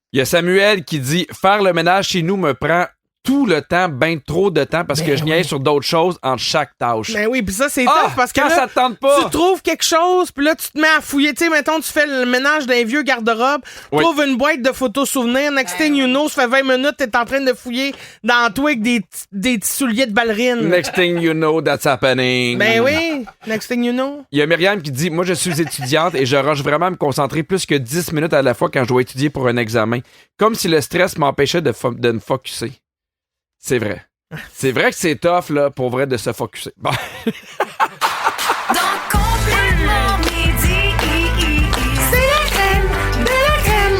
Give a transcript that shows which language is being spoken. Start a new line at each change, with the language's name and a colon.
French: Il y a Samuel qui dit, faire le ménage chez nous me prend tout le temps, ben trop de temps, parce que je niaise sur d'autres choses entre chaque tâche. Ben oui, puis ça, c'est Ah, tough parce que quand là, ça te tente pas. tu trouves quelque chose, puis là, tu te mets à fouiller. Tu sais, mettons, tu fais le ménage d'un vieux garde-robe, tu Oui. trouves une boîte de photos souvenirs,
English: next thing you know,
French: ça fait 20 minutes, t'es en train de fouiller dans toi avec des petits souliers de ballerine.
English: Next thing you know, that's happening.
French: Ben oui,
English: next thing you know.
French: Il y a Myriam qui dit, moi, je suis étudiante et je rush vraiment à me concentrer plus que 10 minutes à la fois quand je dois étudier pour un examen. Comme si le stress m'empêchait de me focusser. C'est vrai. C'est vrai que c'est tough, là, pour vrai, de se focusser. Bon. Dans Complètement Midi, c'est la crème de la crème.